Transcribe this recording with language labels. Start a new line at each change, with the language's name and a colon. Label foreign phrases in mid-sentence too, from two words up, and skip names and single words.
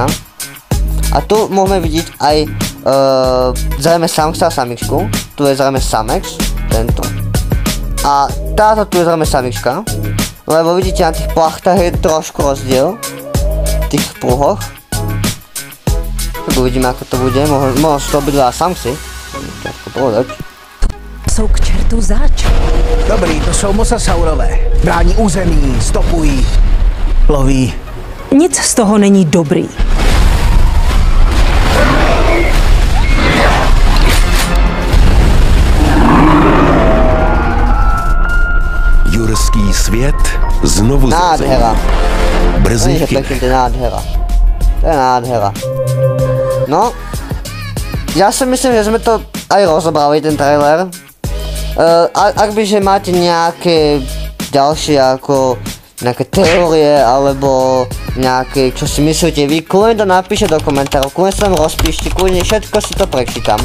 Slovak: A tu môžeme vidieť aj zrejme samca a samičku. Tu je zrejme samex, tento. A táto tu je zrejme samička. Lebo vidíte, na tých plachtách je trošku rozdiel. V tých pruhoch. Tak uvidíme, ako to bude. Možno sú to obidva samci. Ťažko povedať.
Czech: Jsou k čertu zač. Dobrý, to jsou Mosasaurové. Brání území, stopují, loví. Nic z toho není dobrý. Jurský svět znovu nádhera. Brzy chyba. To je nádhera. To je nádhera.
Slovak: No, ja si myslím, že sme to aj rozobrali, ten trailer. Ak by že máte nejaké ďalšie ako nejaké teórie alebo nejaké, čo si myslíte vy, kľudne to napíšte do komentárov, kľudne sa tam rozpíšte, kľudne všetko si to prečítam.